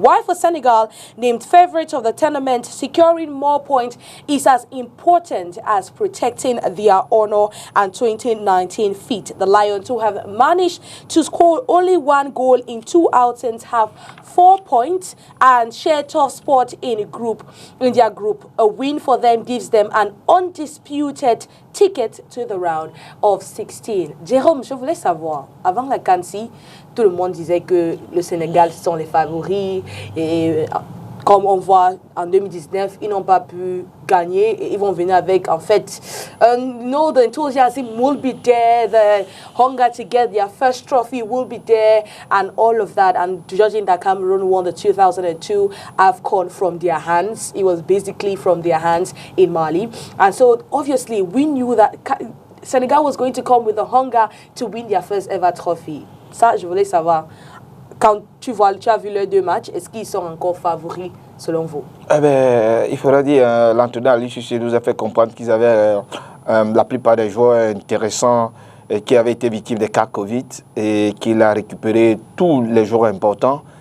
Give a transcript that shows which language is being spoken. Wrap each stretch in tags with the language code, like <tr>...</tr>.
<en>While for Senegal, named favorite of the tournament, securing more points is as important as protecting their honor and 2019 feat. The Lions, who have managed to score only 1 goal in 2 outings, have 4 points and share top spot in their group. A win for them gives them an undisputed ticket to the round of 16.</en> <fr>Jérôme, je voulais savoir, avant la CAN-ci, tout le monde disait que le Sénégal sont les favoris et comme on voit en 2019, ils n'ont pas pu gagner et ils vont venir avec en fait</fr> <en>the enthusiasm will be there, the hunger to get their first trophy will be there and all of that. And judging that Cameroon won the 2002 AFCON from their hands, it was basically from their hands in Mali, and so obviously we knew that Senegal was going to come with the hunger to win their first ever trophy.</en> <fr>Ça, je voulais savoir, quand tu as vu les 2 matchs, est-ce qu'ils sont encore favoris selon vous? Il faudra dire, l'entraîneur Ali Cissé nous a fait comprendre qu'ils avaient la plupart des joueurs intéressants qui avaient été victimes des cas Covid et qu'il a récupéré tous les joueurs importants.</fr>